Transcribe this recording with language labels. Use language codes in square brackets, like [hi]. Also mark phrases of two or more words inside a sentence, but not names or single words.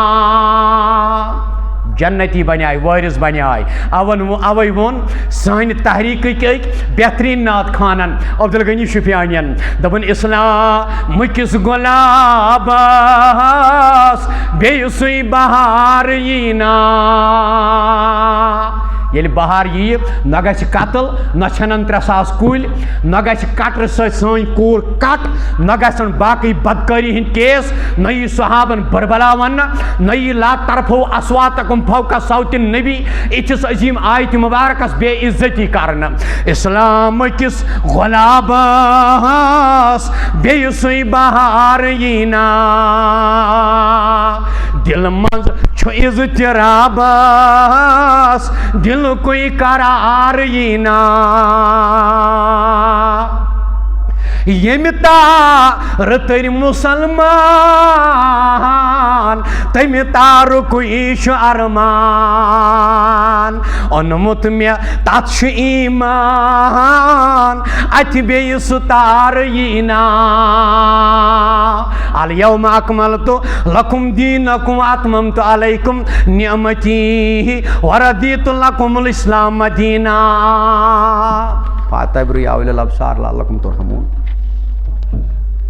[ks] جنتی بنیاے وارث بنیاے اوے وون سانہِ تحریٖکٕکۍ بہتریٖن نعت خانن عبدالغنی شفیانین دپن اسلامکِس گۄلابس بیٚیہِ سُے بہار ییٖنا ییٚلہِ بہار ییہِ نہ گژھِ قتل نہ ژھٮ۪نن 3,000 کُلۍ نہ گژھِ کٹرٕ سۭتۍ سٲنۍ کوٗر کٹ نہ گژھن باقٕے بدکٲری ہٕنٛدۍ کیس نہ یی صحابن بربلا وننہٕ نہ یی [ar] لا طرفو اصواتکم فوق صوت النبی [ks] یِتھِس عظیٖم آیتہِ مبارکس بے عزتی کرنہٕ اسلامکِس غۄلابس بیٚیہِ سُے بہار ییٖنا دل منٛز چھُ اضطرابس دلکُے قرار ییٖنا ییٚمہِ تار تٔرۍ مُسلمان تَمہِ تارُکُے چھُ ارمان اوٚنمُت مےٚ تتھ چھُ ایٖمان اَتھِ بیٚیہِ سُہ تار ییٖنا [ar] الیوم اکملت لکم دینکم واتممت علیکم نعمتی ورضیت لکم الاسلام دینا فاتبروا یا اولي الابصار لعلکم ترحمون